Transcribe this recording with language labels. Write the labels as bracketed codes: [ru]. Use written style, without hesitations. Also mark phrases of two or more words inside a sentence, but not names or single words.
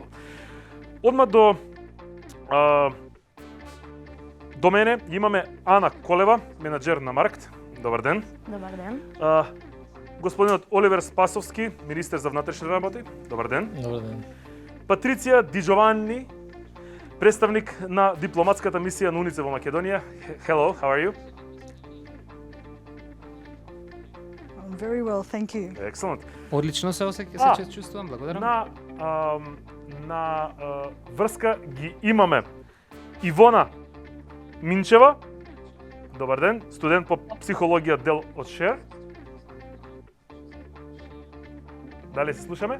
[mk] Одма до мене имаме Ана Колева, менаџер на Маркт. Добар ден. Добар ден. Господинот Оливер Спасовски, министер за внатрешни работи. Добар ден. Добар ден. Патриција Ди Джованни, представник на дипломатската мисија на УНИЦЕФ во Македонија. [en] Hello, how are you? I'm very well, thank you. Excellent. [mk] Одлично се чувствувам, благодарам. На врска ги имаме Ивона Минчева. Добар ден, студент по психологија дел од ШЕР. Дали се слушаме?